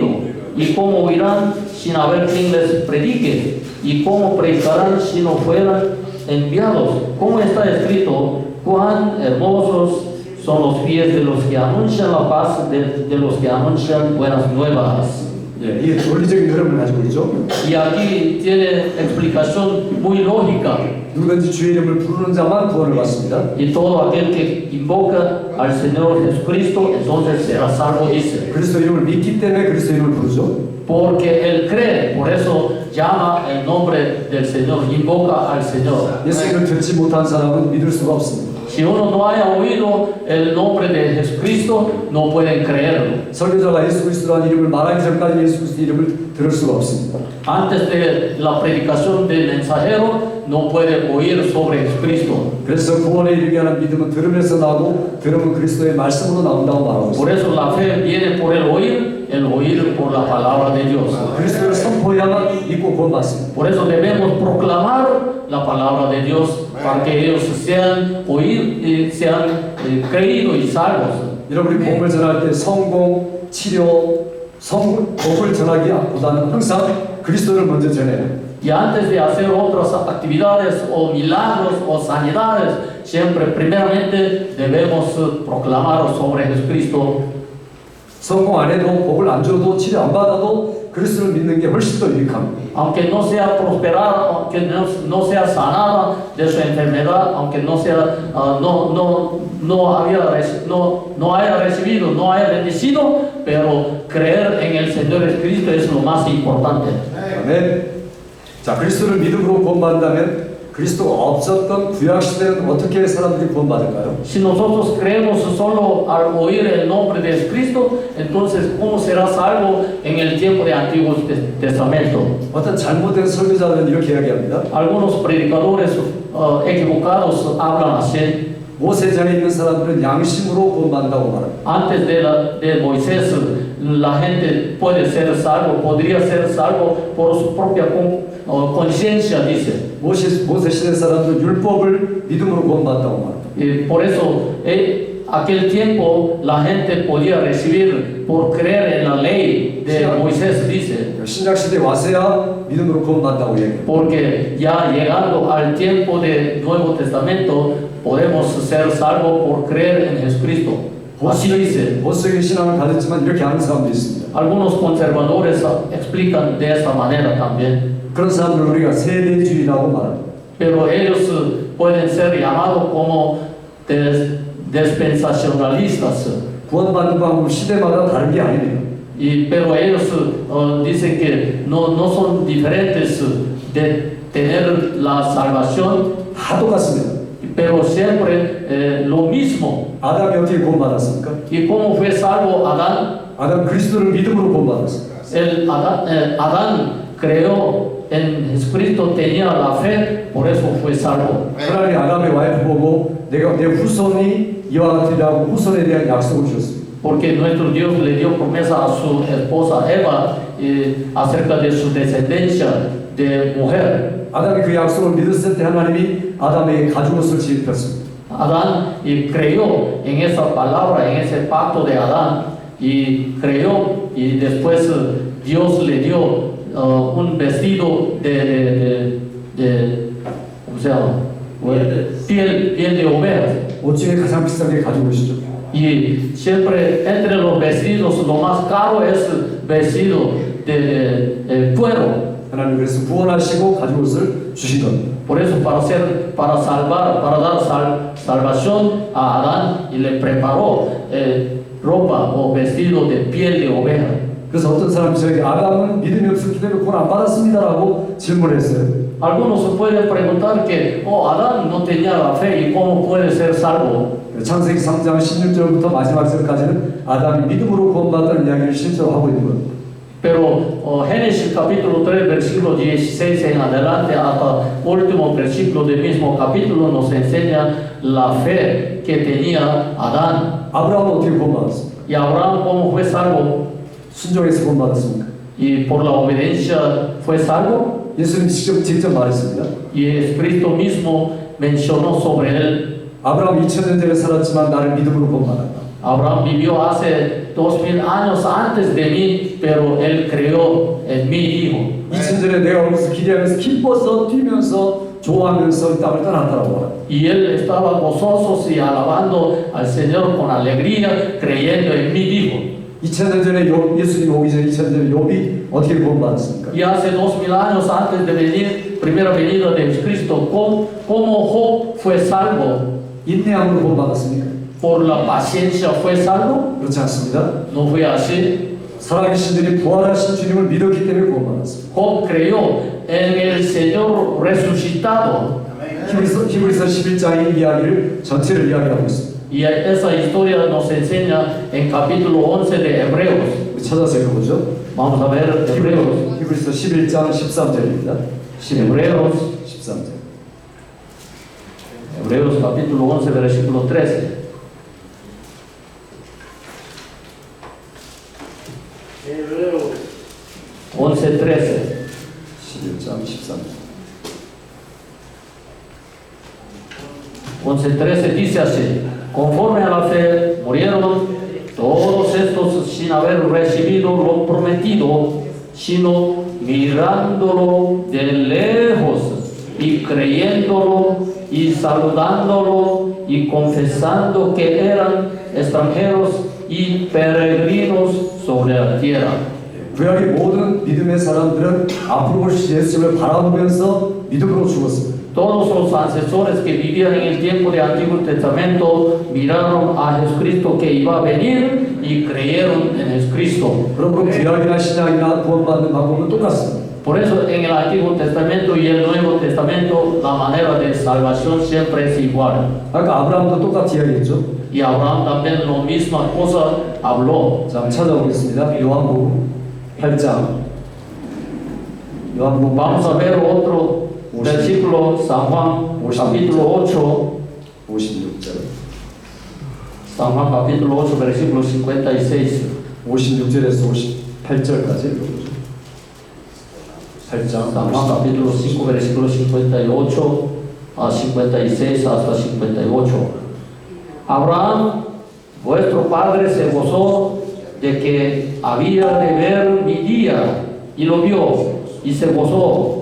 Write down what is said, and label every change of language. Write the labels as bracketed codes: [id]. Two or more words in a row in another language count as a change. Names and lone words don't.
[es] ¿Y cómo oirán sin haber quien les predique? ¿Y cómo predicarán si no fueran enviados? Como está escrito, cuán hermosos son los pies de los que anuncian la paz, de los que anuncian buenas nuevas. [ko] 예, 이게 논리적인 흐름을 가지고 있죠. [es] Y aquí tiene explicación muy lógica. [ko] 누구든지 주의 이름을 부르는 자만 구원을 받습니다. [es] Y todo aquel que invoca al Señor Jesucristo, entonces será salvo, dice. [ko] 그리스도 이름을 믿기 때문에 그리스도 이름을 부르죠. [es] Porque él cree, por eso llama el nombre del Señor, invoca al Señor. [ko] 예수 이름을 듣지 못한 사람은 믿을 수가 없습니다. [es] Si uno no haya oído el nombre de Jesucristo, no pueden creerlo. [ko] 설교자가 예수 그리스도라는 이름을 말하기 전까지 예수 그리스도 이름을 들을 수가 없습니다. [es] Antes de la predicación del mensajero, no puede oír sobre Jesucristo. [ko] 그래서 구원에 이르게 하는 믿음은 들음에서 나오고 들음은 그리스도의 말씀으로 나온다고 말하고 [es] Por [ko] 있습니다. [es] eso la fe viene por el oír por la palabra de Dios. [ko] 그리스도를 선포해야만 믿고 구원받습니다. [es] Por eso debemos proclamar la palabra de Dios para que ellos sean creídos y salvos. [ko] 여러분이 복음을 전할 때 성공, 치료, 복을 전하기보다는 항상 그리스도를 먼저 전해요. [es] Y antes de hacer otras actividades o milagros o sanidades, siempre primeramente debemos proclamar sobre Jesucristo. [ko] 성공 안 해도 복을 안 줘도 치료 안 받아도 그리스도를 믿는 게 훨씬 더 유익합니다. [es] Aunque no sea prosperada, aunque no sea sanada de su enfermedad, aunque no haya recibido, no haya bendecido, pero creer en el Señor Jesucristo es lo más importante. [ko] 아멘. 자, 그리스도를 믿음으로 구원받는다면 그리스도가 없었던 구약 시대는 어떻게 사람들이 구원받을까요? [es] Si nosotros creemos solo al oír el nombre de Jesucristo, entonces ¿cómo será salvo en el tiempo de Antiguo Testamento? [ko] 어떤 잘못된 설교자들은 이렇게 이야기합니다. [es] Algunos predicadores equivocados hablan así. [ko] 모세전에 있는 사람들은 양심으로 구원받는다고 말합니다. [es] Antes de Moisés, la gente podría ser salvo por su propia conciencia, dice. [ko] 모세 시대 사람들은 율법을 믿음으로 구원받는다고 말합니다. [es] Y por eso, aquel tiempo la gente podía recibir por creer en la ley de Moisés, dice. [ko] 신약 시대 와서야 믿음으로 구원받는다고 얘기해요. [es] Porque ya llegando al tiempo del Nuevo Testamento, podemos ser salvos por creer en Jesucristo. Así dice. [ko] 보수적인 신앙을 가졌지만 이렇게 하는 사람도 있습니다. [es] Algunos conservadores explican de esta manera también. [ko] 그런 사람들을 우리가 세대주의라고 말합니다. [es] Pero ellos pueden ser llamados como dispensacionalistas. [ko] 구원받는 방법은 시대마다 다른 게 아닙니다. [es] Pero ellos dicen que no son diferentes de tener la salvación, [ko] 다 똑같습니다. [es] pero siempre lo mismo. [ko] 아담이 어떻게 구원받았습니까? [es] ¿Y cómo fue salvo Adán? [ko] 아담 그리스도를 믿음으로 구원받았습니다. [es] Adán creó en Jesucristo, tenía la fe, por eso fue salvo. [ko] 하나님이 아담의 와이프 보고 내가 내 후손이 이와 같으리라고 후손에 대한 약속을 주셨습니다. [es] Porque nuestro Dios le dio promesa a su esposa Eva acerca de su descendencia de mujer. [ko] 아담이 그 약속을 믿었을 때 하나님이 아담에게 가죽옷을 지입혔습니다. [es] Adán creyó en esa palabra, en ese pacto de Adán, y creyó, y después Dios le dio un vestido ¿cómo se llama? Piel de oveja. [ko] 옷 중에 가장 비싼 게 가죽옷이죠. [es] Y siempre entre los vestidos lo más caro es vestido de cuero. [ko] 하나님 그래서 구원하시고 가죽옷을 주신 겁니다. [es] Por eso para dar salvación a Adán y le preparó ropa o vestido de piel de oveja. [ko] 그래서 어떤 사람이 저에게 아담은 믿음이 없었기 때문에 구원 안 받았습니다라고 질문했어요. [es] Algunos se pueden preguntar que Adán no tenía la fe y cómo puede ser salvo. [ko] 창세기 3장 16절부터 마지막 절까지는 아담이 믿음으로 구원받았다는 이야기를 실제로 하고 있는 겁니다. [es] Pero Génesis capítulo 3, versículo 16 en adelante hasta último versículo del mismo capítulo nos enseña la fe que tenía Adán. [ko] 아브라함은 어떻게 구원받았습니까? [es] Y Abraham cómo fue salvo. [ko] 순종해서 구원받았습니까? [es] Y por la obediencia fue salvo. [ko] 예수님 직접 말했습니다. [es] Y Jesucristo mismo mencionó sobre él. [ko] 아브라함 2000년 전에 살았지만 나를 믿음으로 구원받았다. [es] Abraham vivió hace 2000 años antes de mí, pero él creyó en mí, dijo. [ko] 2000년 전에 내가 거기서 기대하면서 기뻐서 뛰면서 좋아하면서 이 땅을 떠났다라고 말합니다. [es] Y él estaba gozoso y alabando al Señor con alegría, creyendo en mí, dijo. [ko] 2000년 전에 예수님 오기 전에 2000년 전에 욥이 어떻게 구원받았습니까? [es] Y hace 2000 años antes de venir, primera venida de Jesucristo, ¿cómo Job fue salvo? [ko] 인내함으로 구원받았습니까? [es] ¿Por la paciencia fue salvo? [ko] 그렇지 않습니다. [es] No fue así. [ko] 살아계신 분이 부활하신 주님을 믿었기 때문에 구원받았습니다. [es] Job creyó en el Señor resucitado. [ko] 히브리서 11장의 이야기를 전체를 이야기하고 있습니다. [es] Y esa historia nos enseña en capítulo 11 de Hebreos. [ko] 우리 찾아서 읽어보죠. [es] Vamos a ver Hebreos. [ko] 히브리서 11장 13절입니다. [es] Hebreos, [ko] 13절. [es] Hebreos capítulo 11, versículo 13. Hebreos 11, 13. [ko] 11장 13절. [es] 11:13 dice así: conforme a la fe murieron todos estos sin haber recibido lo prometido, sino mirándolo de lejos y creyéndolo y saludándolo y confesando que eran extranjeros y peregrinos sobre la tierra. [ko] 구약의 모든 믿음의 사람들은 앞으로 올 예수님을 바라보면서 믿음으로 죽었습니다. [es] Todos los ancestores que vivían en el tiempo del Antiguo Testamento miraron a Jesucristo que iba a venir y creyeron en Jesucristo. [ko] 그러므로 구약이나 신약이나 구원받는 방법은 똑같습니다. [es] Por eso en el Antiguo Testamento y el Nuevo Testamento la manera de salvación siempre es igual. [ko] 아까 아브라함도 똑같이 이야기했죠. [es] Y Abraham también la misma cosa habló. [ko] 자, 한번 찾아보겠습니다. 요한복음 8장. 요한복음 [es] Vamos a ver otro versículo, San Juan capítulo 8. [ko] 56절. [es] San Juan capítulo 8, versículo 56. [ko] 56절에서 58절까지 읽어보죠. 8장. [es] San Juan capítulo 5, versículo 58 a 56 hasta 58. Abraham, vuestro padre, se gozó de que había de ver mi día, y lo vio, y se gozó.